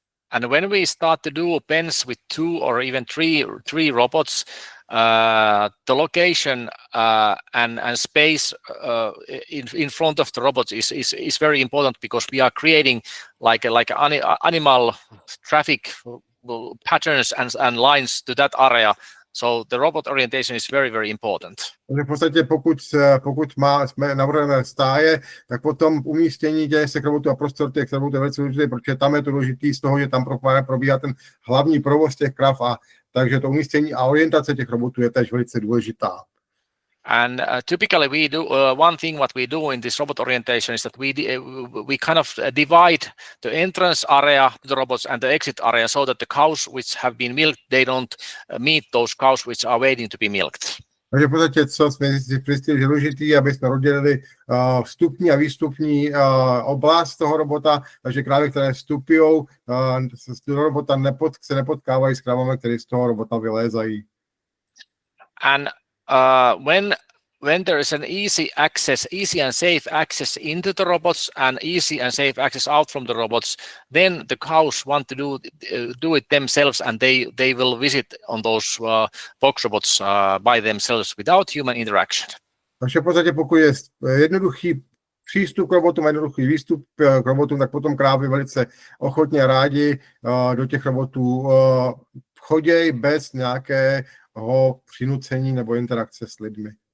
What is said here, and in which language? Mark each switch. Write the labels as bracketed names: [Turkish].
[English] And when we start to do pens with 2 or even three robots, the location and space in front of the robots is very important, because we are creating like animal traffic patterns and lines to that area. So the robot orientation is very, very important. [Czech] Takže v podstatě pokud navrhujeme stáje, tak potom umístění těch robotů a prostor těch robotů je velice důležité, protože tam je to důležité z toho, že tam probíhá ten hlavní provoz těch krav, a takže to umístění a orientace těch robotů je též velice důležitá. [English] And typically we do one thing what we do in this robot orientation is that we kind of divide the entrance area to the robots and the exit area, so that the cows which have been milked, they don't meet those cows which are waiting to be milked. [Czech] Takže v podstatě, co jsme si zjistili, že důležitý, aby jsme rozdělili vstupní a výstupní oblast toho robota, takže krávy, které vstupují do robota, se nepotkávají s krávami, které z toho robota vylézají. [English] And when there is an easy and safe access into the robots and easy and safe access out from the robots, then the cows want to do it themselves, and they will visit on those box robots by themselves without human interaction. [Czech] Takže v podstatě pokud je jednoduchý přístup k robotům, jednoduchý výstup k robotům, tak potom krávy velice ochotně rádi do těch robotů chodějí bez nějakého přinucení nebo interakce s lidmi.